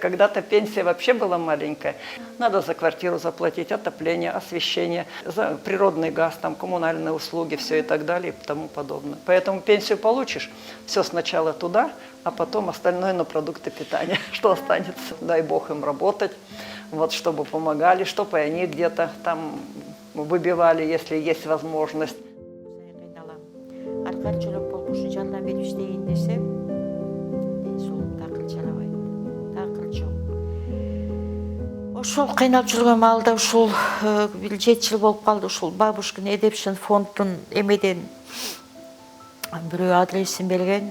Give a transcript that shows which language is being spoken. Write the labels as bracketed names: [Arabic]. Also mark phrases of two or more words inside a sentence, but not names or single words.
[Russian] Когда-то пенсия вообще была маленькая. Надо за квартиру заплатить, отопление, освещение, за природный газ, там, коммунальные услуги, все и так далее и тому подобное. Поэтому пенсию получишь, все сначала туда, а потом остальное на продукты питания. Что останется? Дай Бог им работать, вот, чтобы помогали, чтобы они где-то там выбивали, если есть возможность. [Kyrgyz] Ошол кыйналып жүргөн маалда ушул 7 жыл болуп калды. Ушул Бабушкин Эдепшин фондун эмеден бирөө адресин берген.